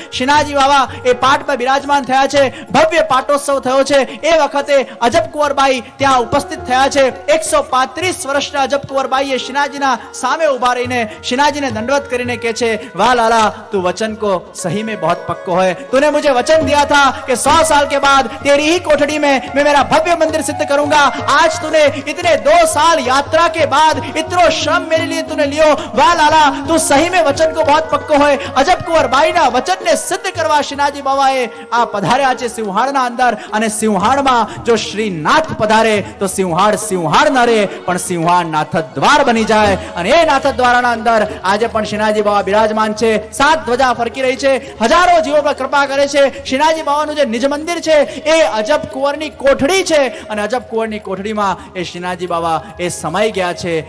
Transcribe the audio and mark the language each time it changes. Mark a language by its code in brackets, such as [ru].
[gu] શ્રીનાથજી બાવા એ પાટ પર બિરાજમાન થયા છે. ભવ્ય પાટોત્સવ થયો છે. એ વખતે અજબ કુંવરબાઈ ત્યાં ઉપસ્થિત થયા છે. 135 વર્ષના અજબ કુંવરબાઈએ શ્રીનાથજીના સામે ઉભા રહીને શ્રીનાથજીને દંડવત કરીને કહે છે, વાહ લાલા, તું [hi] वचन को सही में बहुत पक्को है. तूने मुझे वचन दिया था कि 100 साल के बाद तेरी ही कोठड़ी में मैं मेरा भव्य मंदिर सिद्ध करूंगा. आज तूने इतने 2 साल यात्रा के बाद इतना श्रम मेरे लिए तूने लियो. वाह लाला, तू सही में वचन को बहुत पक्को है. [gu] अजब कुंवरबाई ना वचन ने सिद्ध करवा श्रीनाथजी बाबाए आ पधार्या છે સિંહાળના અંદર. અને સિંહાળમાં જો શ્રીનાથ પધારે તો સિંહાળ સિંહાળ ન રહે પણ સિંહાળ નાથ દ્વાર બની જાય. અને એ નાથ દ્વારના અંદર આજે પણ શ્રીનાથજી બાબા બિરાજમાન છે. 7 ધ્વજા ફરકી રહી છે. હજારો જીવો પર કૃપા કરે છે. શ્રીનાથજી બાબાનું જે નિજ મંદિર છે એ અજબ કુંવરની કોઠડી છે અને અજબ કુંવરની કોઠડીમાં એ શ્રીનાથજી બાબા એ સમાઈ ગયા છે.